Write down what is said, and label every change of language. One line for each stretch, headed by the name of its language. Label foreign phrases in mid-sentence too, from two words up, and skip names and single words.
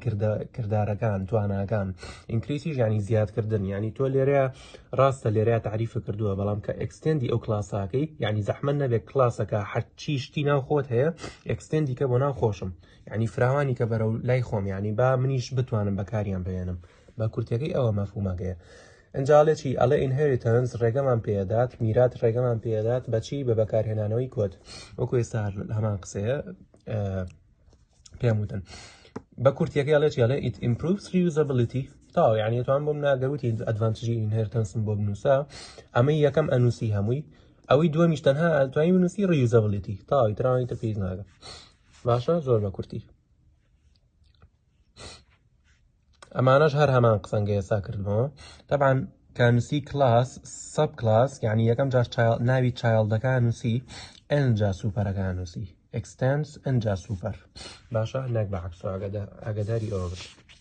Central Kurdish: کردارەکان تواناکان increaseیش یعنی زیادکردن یعنی تۆ لێرەیە ڕاستە لێرەیە تعریفە کردووە بەڵام کە extendی ئەو کلاساکەی یعنی زەحمەت نەبێت کلاسەکە هەرچی شتی ناو خۆت هەیە extendی کە بۆ ناو خۆشم یعنی فراوانی کە بەرەو لای خۆم یعنی با منیش بتوانم بەکاریان بێنم بە کورتەکەی ئەوە مەفهومەکەیە ئەنجاڵێکی ئەڵێ inheritance ڕێگەمان پێدات میرات ڕێگەمان پێدات بەچی بە بەکارهێنانەوەی کۆد وەکو ئێستا هەمان قسەیە پێم وتن بە کورتیەکەی ئەڵێکی ئەڵێ
English: it improves reusability
Central Kurdish: تاو یعنی توان بۆم ناگەوتی ئەدڤانتێجی inheritance بۆ بنووسە ئەمەی یەکەم ئەنووسی هەمووی ئەوەی دووەمیش تەنها توانی بنووسی reusability تاوی تراوانیتە پێویست ناگە باشە زۆر بە کورتی ئەمانەش هەر هەمان قسەنگە ئێستا کردمەوە طبعا کانووسی کلاس سەب کلاس یعنی یەکەم جار ناوی چایلدەکە نووسی ئەنجا سوپەرەکە نووسی extends ئەنجا سوپەر باشە نەک بە عەکس ئاگاداری ئەوە بێت